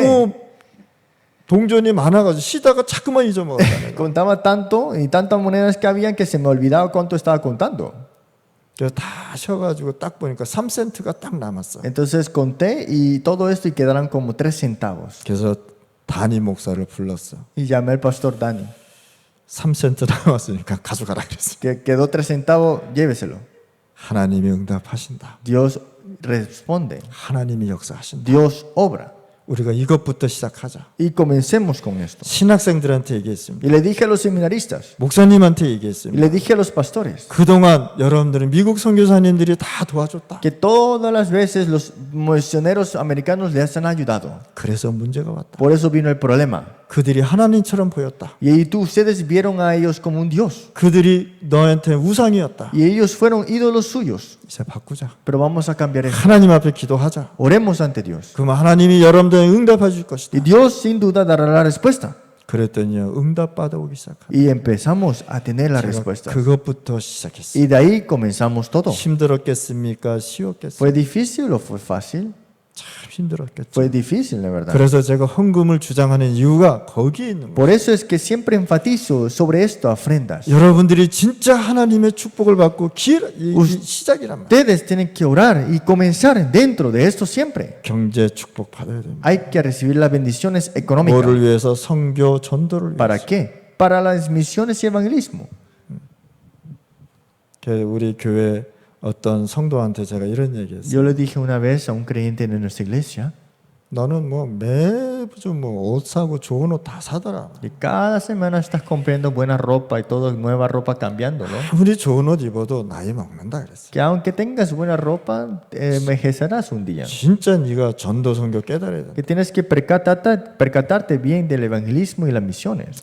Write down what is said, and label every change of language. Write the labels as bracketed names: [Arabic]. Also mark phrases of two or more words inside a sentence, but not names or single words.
[Korean] 너무 동전이 많아가지고 시다가 자꾸만 잊어먹었다. 내가. [Spanish] Contaba tanto y tantas monedas que habían que se me olvidaba cuánto estaba contando. [Korean] 그래서 다 쉬어가지고 딱 보니까 3센트가 딱 남았어. [Spanish] Entonces conté y todo esto y quedaron como 3 centavos. [Korean] 그래서 다니 목사를 불렀어. [Spanish] Y llamé al pastor Dani. [Korean] 3센트 남았으니까 가져가라 그랬어. [Spanish] Que quedó 3 centavos, lléveselo. [Korean] 하나님이 응답하신다. [Spanish] Dios responde. [Korean] 하나님이 역사하신다. [Spanish] Dios obra. [Korean] 우리가 이것부터 시작하자. [Spanish] Y comencemos con esto. [Korean] 신학생들한테 얘기했습니다. [Spanish] Y le dije a los seminaristas. [Korean] 목사님한테 [Spanish] Y [Korean] 얘기했습니다. [Spanish] le dije a los pastores. [Korean] 그동안 여러분들은 미국 선교사님들이 다 도와줬다. [Spanish] Que todas las veces los misioneros americanos les han ayudado. [Korean] 그래서 문제가 왔다. [Spanish] Por eso vino el problema. [Korean] 그들이 하나님처럼 보였다. [Spanish] Y ahí ustedes vieron a ellos como un Dios. [Korean] 그들이 너한테 우상이었다. [Spanish] Y ellos fueron ídolos suyos. [Korean] 이제 바꾸자. [Spanish] Pero vamos a cambiar eso. [Korean] 하나님 앞에 기도하자. [Spanish] Oremos ante Dios. [Korean] 그러면 하나님이 여러분들에게 응답해 줄 것이다. [Spanish] Y Dios sin duda dará la respuesta. [Korean] 그랬더니요, 응답 받아오기 시작합니다. [Spanish] Y empezamos a tener la [Korean] 제가 [Spanish] respuesta. [Korean] 그것부터 시작했어요. [Spanish] Y de ahí comenzamos todo. [Korean] 힘들었겠습니까? 쉬웠겠어요? [Spanish] ¿Fue difícil o fue fácil? [Korean] 참 힘들었겠죠. [Spanish] Fue difícil, la verdad. [Korean] 그래서 제가 헌금을 주장하는 이유가 거기에 있는 거예요. [Spanish] Por eso es que siempre enfatizo sobre esto, ofrendas. [Korean] 여러분들이 진짜 하나님의 축복을 받고 시작이란 말이에요. [Spanish] Ustedes tienen que orar y comenzar dentro de esto siempre. [Korean] 경제 축복 받아야 됩니다. [Spanish] Hay que recibir las bendiciones económicas. [Korean] 뭐를 위해서? 선교 전도를 [Spanish] ¿Para [Korean] 위해서. [Spanish] qué? Para las misiones y evangelismo. [Korean] 우리 교회 어떤 성도한테 제가 이런 얘기했어요. [Spanish] Yo le dije una vez a un creyente de nuestra iglesia [Korean] 너는 뭐 매주 뭐 옷 사고 좋은 옷 다 사더라. [Spanish] que cada semana estás comprando buena ropa y todo nueva ropa cambiándolo. [Korean] 아무리 좋은 옷 입어도 나이 먹는다 그랬어. [Spanish] Que aunque tengas buena ropa, envejecerás un día. [Korean] 진짜 네가 전도 선교 깨달아야 돼. [Spanish] Que tienes que percatarte bien del evangelismo y las misiones.